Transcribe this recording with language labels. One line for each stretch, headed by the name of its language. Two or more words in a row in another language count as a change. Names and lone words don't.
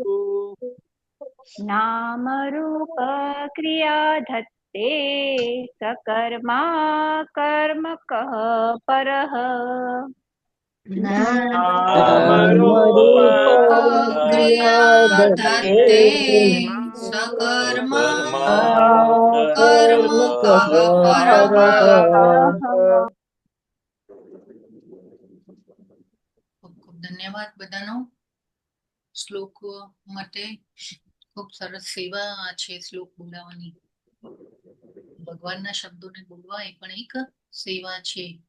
Sanskrit: नाम रूप क्रिया धत्ते सकर्मा कर्म कः परः नामरूप क्रिया धत्ते सकर्मा कर्म कः परः
Gujarati: ખૂબ ધન્યવાદ બધાનો શ્લોક માટે ખૂબ સરસ સેવા છે શ્લોક બોલાવવાની ભગવાનના શબ્દોને બોલવા એ પણ એક સેવા છે